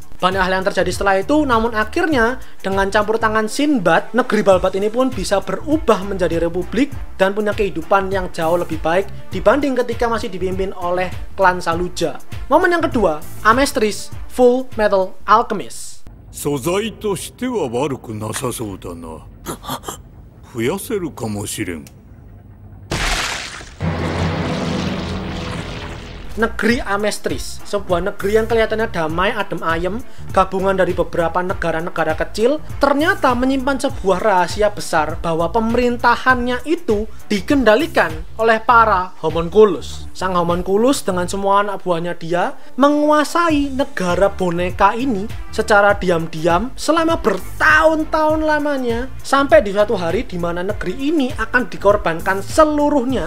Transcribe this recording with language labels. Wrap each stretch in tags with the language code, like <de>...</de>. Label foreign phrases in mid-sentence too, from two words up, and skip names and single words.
<id>Banyak hal yang terjadi setelah itu, namun akhirnya dengan campur tangan Sinbad, negeri Balbat ini pun bisa berubah menjadi republik dan punya kehidupan yang jauh lebih baik dibanding ketika masih dipimpin oleh klan Saluja. Momen yang kedua, Amestris Full Metal Alchemist.</id> <ja>素材としては悪くなさそうだな。増やせるかもしれん。</ja> <id>negeri Amestris, sebuah negeri yang kelihatannya damai, adem ayem, gabungan dari beberapa negara-negara kecil, ternyata menyimpan sebuah rahasia besar bahwa pemerintahannya itu dikendalikan oleh para homunculus. Sang homunculus dengan semua anak buahnya dia menguasai negara boneka ini secara diam-diam selama bertahun-tahun lamanya, sampai di suatu hari di mana negeri ini akan dikorbankan seluruhnya.</id>